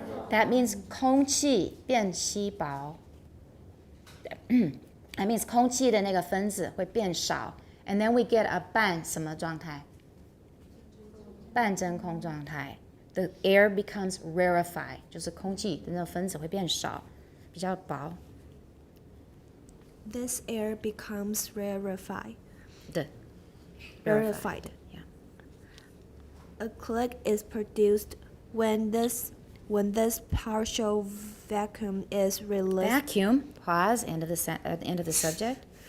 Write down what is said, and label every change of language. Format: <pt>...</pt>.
<en>That means</en> <zh>空气变稀薄.That means 空气的那个分子会变少.</zh> <en>And then we get a</en> <zh>半什么状态? 半真空状态.</zh> <en>The air becomes rarefied.</en> <zh>就是空气的那个分子会变少，比较薄。</zh> <en>This air becomes rarefied. Rarefied. Yeah. A click is produced when this partial vacuum is released. Vacuum. Pause. End of the subject.</en>